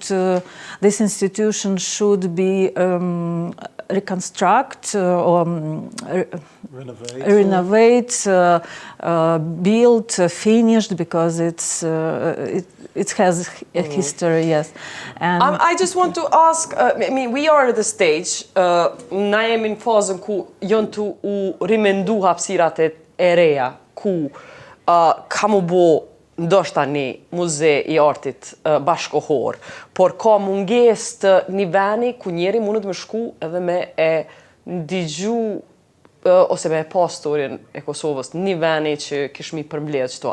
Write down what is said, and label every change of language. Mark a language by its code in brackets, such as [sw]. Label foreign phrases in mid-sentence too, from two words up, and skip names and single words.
[en] This institution should be reconstruct or renovate, built, finished, because it has a history. Yes, and I just want to ask. I mean, we are at the stage. [sq] Na jemi në fazën ku janë të u rimendu hapësirat e reja, ku ka mu bo ndoshta një muze i artit bashkohor, por ka mungesë të një veni ku njeri mundet me shku edhe me e ndigju ose me e pa historien e Kosovës, një veni që kishmi përmbledh qëto.